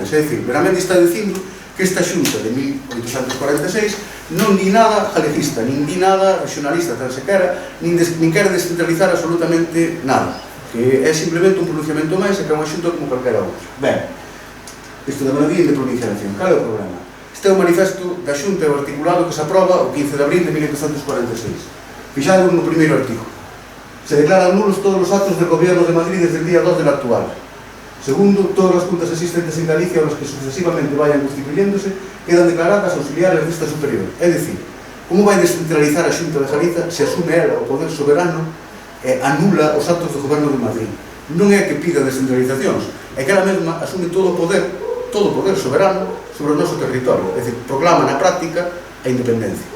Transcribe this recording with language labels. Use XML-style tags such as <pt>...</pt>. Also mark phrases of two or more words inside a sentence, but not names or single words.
<gl>É dicir, Beramendi está dicindo que esta xunta de 1846 non di nada galegista, nin di nada regionalista, tan sequera, nin quere descentralizar absolutamente nada, que é simplemente un pronunciamento máis e que é unha xunta como calquera outra. Ben, isto de Beramendi de provincialización, cal é o problema? Este é o manifesto da xunta articulado que se aproba o 15 de abril de 1846. Fixaron no primeiro artigo:</gl> <es>se declaran nulos todos os actos del gobierno de Madrid desde el día 2 del actual. Segundo, todas las juntas existentes en Galicia o las que sucesivamente vayan constituyéndose quedan declaradas auxiliares desta superior.</es> <gl>É dicir, como vai descentralizar a Xunta de Galiza se asume ela o poder soberano e anula os actos do goberno de Madrid? non é que pida descentralizacións, é que ela mesma asume todo o poder soberano sobre o noso territorio, é dicir, proclama na práctica a independencia.</gl>